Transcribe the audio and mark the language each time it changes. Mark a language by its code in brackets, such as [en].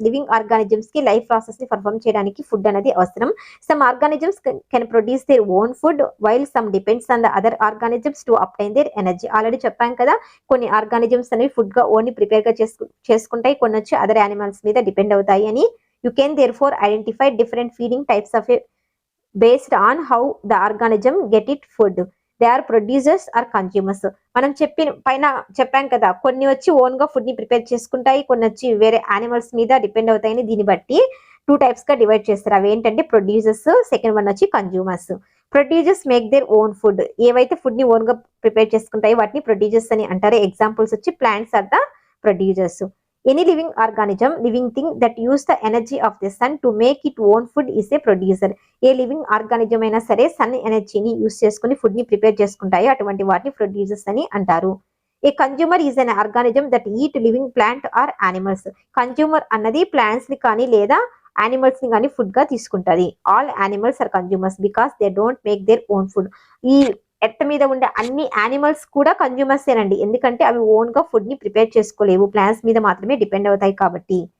[te] Living organisms కి life process ని perform చేయడానికి ఫుడ్ అనేది అవసరం. [en] Some organisms can produce their own food while some depends on the other organisms to obtain their energy. [te] Already చెప్పాం కదా, కొన్ని organisms అనేవి ఫుడ్ గా ఓన్ ప్రిపేర్ గా చేసుకుంటాయి, కొన్ని వచ్చి అదర్ యానిమల్స్ మీద డిపెండ్ అవుతాయి అని. [en] You can therefore identify different feeding types of based on how the organism get it food. They are producers or consumers. [te] మనం చెప్పాం కదా, కొన్ని వచ్చి ఓన్ గా ఫుడ్ ని ప్రిపేర్ చేసుకుంటాయి, కొన్ని వచ్చి వేరే యానిమల్స్ మీద డిపెండ్ అవుతాయని. దీన్ని బట్టి 2 టైప్స్ గా డివైడ్ చేస్తారు. అవి ఏంటంటే ప్రొడ్యూసర్స్, సెకండ్ వన్ వచ్చి consumers. [en] Producers make their own food. [te] ఏవైతే ఫుడ్ ని ఓన్ గా ప్రిపేర్ చేసుకుంటాయో వాటిని ప్రొడ్యూసర్స్ అని అంటారు. [en] Examples వచ్చి plants are the producers. Any living organism, living thing that use the energy of the sun to make its own food is a producer. [te] ఏ living organism అయినా సరే sun ఎనర్జీని use చేసుకుని food ని prepare చేసుకుంటాయి, అటువంటి వాటిని producers అని అంటారు. [en] A consumer is an organism that eat living plant or animals. [te] Consumer అన్నది ప్లాంట్స్ ని కానీ లేదా యానిమల్స్ ని కానీ ఫుడ్ గా తీసుకుంటది. [en] All animals are consumers because they don't make their own food. [te] ఈ ఎర్త్ మీద ఉండే అన్ని యానిమల్స్ కూడా కన్జ్యూమర్స్ ఏనండి, ఎందుకంటే అవి ఓన్ గా ఫుడ్ ని ప్రిపేర్ చేసుకోలేవు, ప్లాంట్స్ మీద మాత్రమే డిపెండ్ అవుతాయి కాబట్టి.